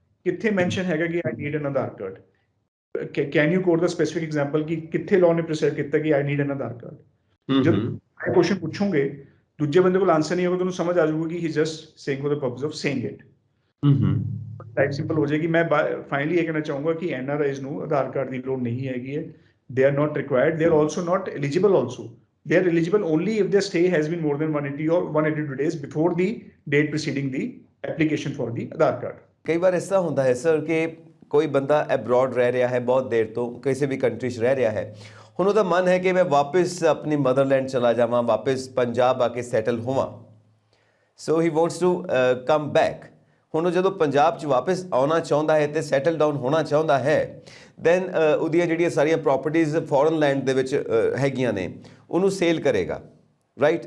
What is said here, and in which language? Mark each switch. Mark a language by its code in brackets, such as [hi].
[pa] ਕਿੱਥੇ ਮੈਂਸ਼ਨ ਹੈਗਾ ਕਿ [en] I need an Aadhaar card? Can you quote the specific example [pa] ਕਿ ਕਿੱਥੇ ਲਾਅ ਨੇ ਪ੍ਰਿਸਕ੍ਰਾਈਬ ਕੀਤਾ ਕਿ I need N Aadhaar card? ਜਦ ਇਹ ਕੁਐਸਚਨ ਪੁੱਛੋਗੇ, ਦੂਜੇ ਬੰਦੇ ਕੋਲ ਆਨਸਰ ਨਹੀਂ ਹੋਗਾ, ਤੁਹਾਨੂੰ ਸਮਝ ਆ ਜਾਊਗਾ ਕਿ [en] He just saying for the purpose of saying it. [pa] Life simple ਹੋ ਜਾਏਗੀ। ਮੈਂ ਫਾਈਨਲੀ ਇਹ ਕਹਿਣਾ ਚਾਹੂੰਗਾ ਕਿ ਐਨਆਰਆਈਜ਼ ਨੂੰ ਆਧਾਰ ਕਾਰਡ ਦੀ ਲੋੜ ਨਹੀਂ ਹੈਗੀ ਹੈ। [en] they are not required, they are also not eligible also, they are eligible only if their stay has been more than 180 or 182 days before the date preceding the application for the Aadhaar card। [pa] ਕਈ ਵਾਰ ਐਸਾ ਹੁੰਦਾ ਹੈ sir ਕਿ ਕੋਈ ਬੰਦਾ abroad ਰਹਿ ਰਿਹਾ ਹੈ, ਬਹੁਤ ਦੇਰ ਤੋਂ ਕਿਸੇ ਵੀ ਕੰਟਰੀ 'ਚ ਰਹਿ ਰਿਹਾ ਹੈ, ਹੁਣ ਉਹਦਾ ਮਨ ਹੈ ਕਿ ਮੈਂ ਵਾਪਸ ਆਪਣੀ ਮਦਰਲੈਂਡ ਚਲਾ ਜਾਵਾਂ, ਵਾਪਸ ਪੰਜਾਬ ਆ ਕੇ ਸੈਟਲ ਹੋਵਾਂ, [en] So he wants to come back. [pa] ਹੁਣ ਉਹ ਜਦੋਂ ਪੰਜਾਬ 'ਚ ਵਾਪਸ ਆਉਣਾ ਚਾਹੁੰਦਾ ਹੈ ਅਤੇ ਸੈਟਲ ਡਾਊਨ ਹੋਣਾ ਚਾਹੁੰਦਾ ਹੈ, ਦੈਨ ਉਹਦੀਆਂ ਜਿਹੜੀਆਂ ਸਾਰੀਆਂ ਪ੍ਰੋਪਰਟੀਜ਼ ਫੋਰਨ ਲੈਂਡ ਦੇ ਵਿੱਚ ਹੈਗੀਆਂ ਨੇ, ਉਹਨੂੰ ਸੇਲ ਕਰੇਗਾ, ਰਾਈਟ?